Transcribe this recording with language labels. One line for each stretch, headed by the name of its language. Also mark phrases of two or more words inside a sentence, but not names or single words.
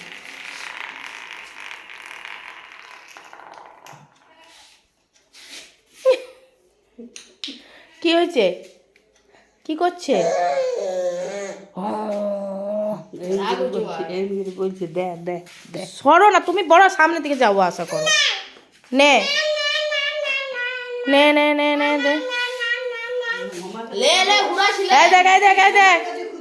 Bangla: কি হয়েছে? কি করছে? বলছে দে দে দে। সরো না, তুমি বড় সামনে দিকে যাও, আশা করো। নে নে নে নে নে দে। লে লে ঘুরাছি লে এই দেখ এই দেখ এই দেখ